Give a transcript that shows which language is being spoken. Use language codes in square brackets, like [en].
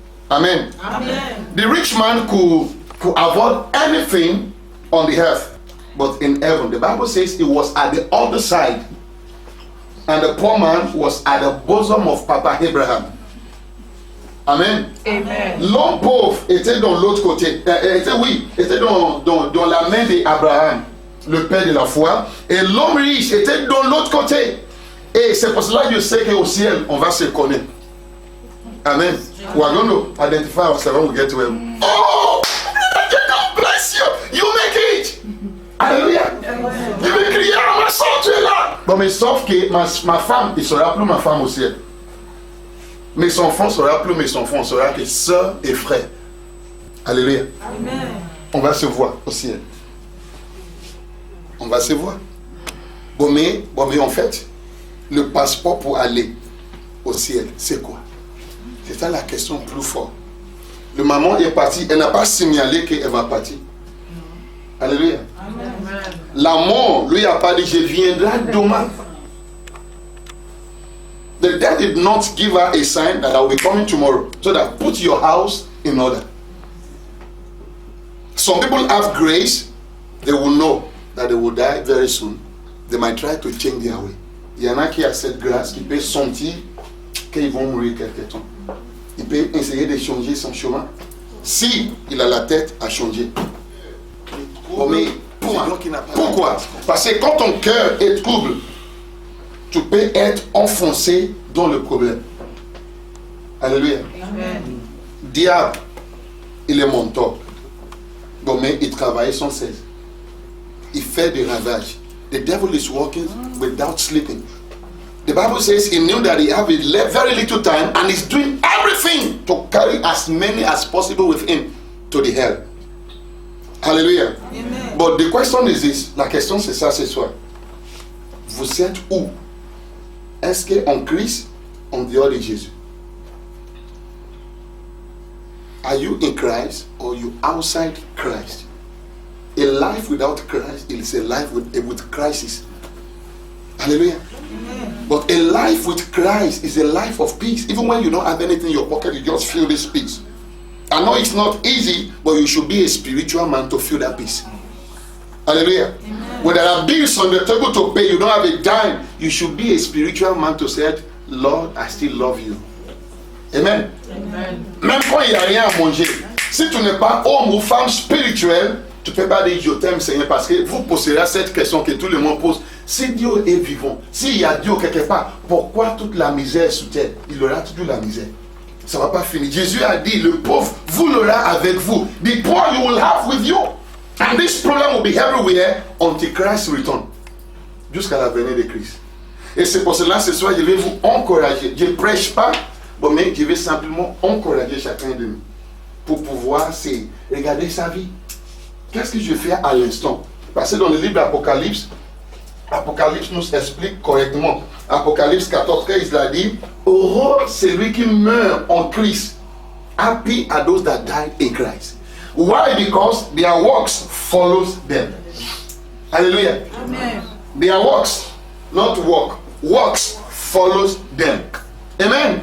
[en] Amen. Amen. The rich man could avoid anything on the earth, but in heaven, the Bible says he was at the other side, and the poor man was at the bosom of Papa Abraham. Amen. Amen. [fr] L'homme pauvre était dans l'autre côté. Était dans la main d'Abraham, le père de la foi. Et l'homme riche était dans l'autre côté. Et c'est pour cela que je sais qu'au ciel, on va se connaître. Amen. [en] We are going to identify ourselves when we get to heaven. Oh, God bless you. You make it. Alléluia. [fr] Je vais crier, ah, ma soeur, tu es là. Bon, mais sauf que ma femme, il sera plus ma femme au ciel. Mes enfants sera plus mes enfants, on sera que sœurs et frères. Alléluia. Amen. On va se voir au ciel. On va se voir. Bon mais en fait, le passeport pour aller au ciel, c'est quoi? C'est ça la question plus forte. Le maman est partie, elle n'a pas signalé qu'elle va partir. Alléluia. Amen. La mort, lui a pas dit, je viendrai demain. [en] The dad did not give her a sign that I will be coming tomorrow. So that put your house in order. Some people have grace. They will know that they will die very soon. They might try to change their way. [fr] Il y en a qui a cette grâce, qui peut sentir qu'ils vont mourir quelque temps. Il peut essayer de changer son chemin. Si il a la tête à changer. Oh, mais pourquoi? Parce que quand ton cœur est trouble, tu peux être enfoncé dans le problème. Alléluia. Amen. Diable, il est mentor. Bon, mais il travaille sans cesse. Il fait des ravages. [en] The devil is working without sleeping. The Bible says he knew that he had very little time and he's doing everything to carry as many as possible with him to the hell. Hallelujah. Amen. But the question is this. [fr] La question c'est ça ce soir. Vous êtes où? Est-ce qu'en Christ, en dehors de Jésus? [en] Are you in Christ or you outside Christ? A life without Christ is a life with crisis. Hallelujah. Amen. But a life with Christ is a life of peace. Even when you don't have anything in your pocket, you just feel this peace. I know it's not easy, but you should be a spiritual man to feel that peace. Hallelujah. Amen. When there are bills on the table to pay, you don't have a dime, you should be a spiritual man to say, Lord, I still love you. Amen. Amen. [fr] Même quand il n'y a rien à manger, si tu n'es pas homme ou femme spirituel, tu ne peux pas dire je t'aime Seigneur, parce que vous poserez cette question que tout le monde pose. Si Dieu est vivant, s'il y a Dieu quelque part, pourquoi toute la misère sous terre? Il aura toujours la misère. Ça ne va pas finir. Jésus a dit, le pauvre, vous l'aurez avec vous. [en] The poor you will have with you. And this problem will be everywhere until Christ return. [fr] Jusqu'à la venue de Christ. Et c'est pour cela, ce soir, je vais vous encourager. Je ne prêche pas, mais je vais simplement encourager chacun de nous. Pour pouvoir regarder sa vie. Qu'est-ce que je fais à l'instant? Parce que dans le livre d'Apocalypse, Apocalypse nous explique correctement. Apocalypse 14, il a dit, heureux celui qui meurt en Christ. [en] Happy are those that died in Christ. Why? Because their works follows them. Hallelujah. Amen. Their works, not work. Works follows them. Amen.